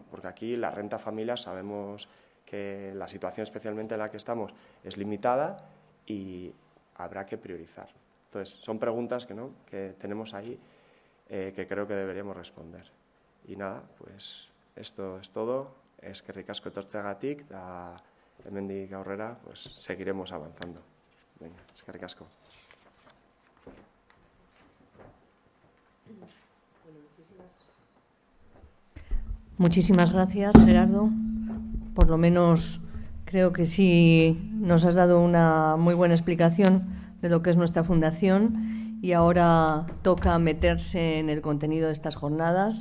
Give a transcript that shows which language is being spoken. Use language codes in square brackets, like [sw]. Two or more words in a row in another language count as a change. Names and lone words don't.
[es] Porque aquí la renta familiar sabemos que la situación especialmente en la que estamos es limitada y habrá que priorizar. Entonces, son preguntas que tenemos ahí que creo que deberíamos responder. Y nada, pues esto es todo. [eu] Eskerrik asko etortzeagatik, eta hemendik aurrera [es] pues seguiremos avanzando. Venga, [eu] eskerrik asko. [es] Muchísimas gracias, Gerardo. Por lo menos creo que sí nos has dado una muy buena explicación de lo que es nuestra fundación y ahora toca meterse en el contenido de estas jornadas.